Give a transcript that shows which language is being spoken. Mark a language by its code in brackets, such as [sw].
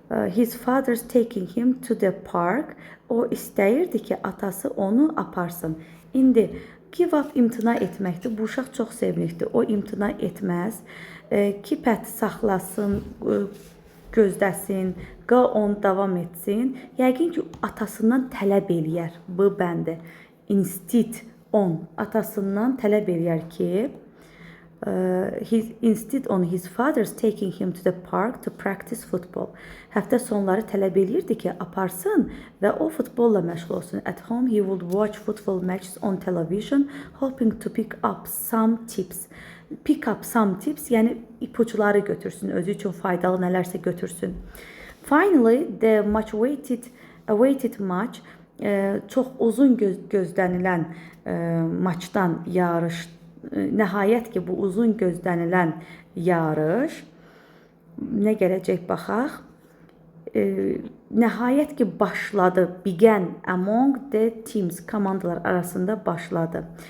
[en] His father's taking him to the park. [az] O istəyirdi ki, atası onu aparsın. İndi [en] give up [az] imtina etməkdir. Bu uşaq çox sevinirdi. O imtina etməz. [en] Keep at [az] saxlasın, gözdəsin, [en] go on [az] davam etsin. Yəqin ki, atasından tələb eləyər. Bu bəndi. [en] Instead on, [az] atasından tələb eləyər ki, [en] instead on his father's taking him to the park to practice football. [az] Həftə sonları tələb eləyirdi ki, aparsın və o futbolla məşğul olsun. [en] At home he would watch football matches on television, hoping to pick up some tips. Pick up some tips, [az] yəni ipuçları götürsün, özü üçün faydalı nələrsə götürsün. [en] Finally, the much awaited match, [az] çox uzun gözlənilən maçdan yarış. Nəhayət ki, bu uzun gözlənilən yarış nə gələcək baxaq. Nəhayət ki, başladı. [en] Began among the teams, [az] komandalar arasında başladı.